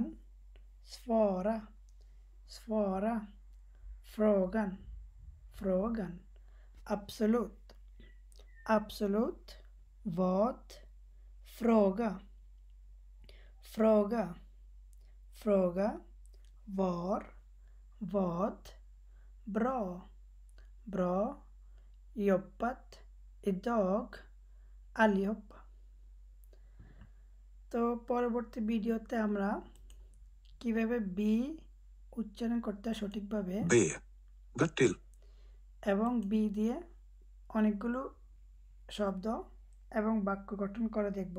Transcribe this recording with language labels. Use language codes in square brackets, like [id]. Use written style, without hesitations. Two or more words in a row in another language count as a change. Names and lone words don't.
[sv] svara, svara, frågan, frågan, absolut, absolut, vad, fråga, fråga, fråga, var, vad, bra, bra, jobbat idag allihopa। [bn] তো পরবর্তী ভিডিওতে আমরা কিভাবে বি উচ্চারণ করতে হয় সঠিকভাবে [sv] B. Bertil. [bn] এবং বি দিয়ে অনেকগুলো শব্দ এবং বাক্য গঠন করে দেখব।